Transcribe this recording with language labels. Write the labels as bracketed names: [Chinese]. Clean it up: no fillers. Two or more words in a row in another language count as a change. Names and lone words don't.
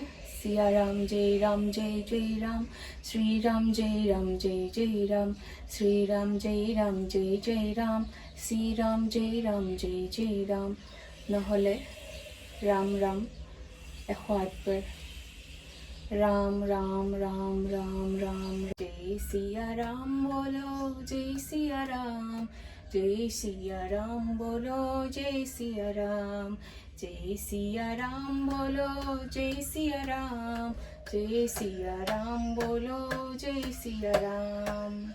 [Assamese] সিয়া ৰাম জয় ৰাম জয় জয় ৰাম, শ্ৰী ৰাম জয় ৰাম জয় জয় ৰাম, শ্ৰী ৰাম জয় ৰাম জয় জয় ৰাম, শ্ৰী ৰাম জয় ৰাম জয় জয় ৰাম, নহ'লে ৰাম ৰাম 108 বাৰ। [Hindi] राम राम राम राम राम, जय सिया राम बोलो जय सिया राम, जय सिया राम बोलो जय सिया राम, जय सिया राम बोलो जय सिया राम, जय सिया राम बोलो जय सिया राम।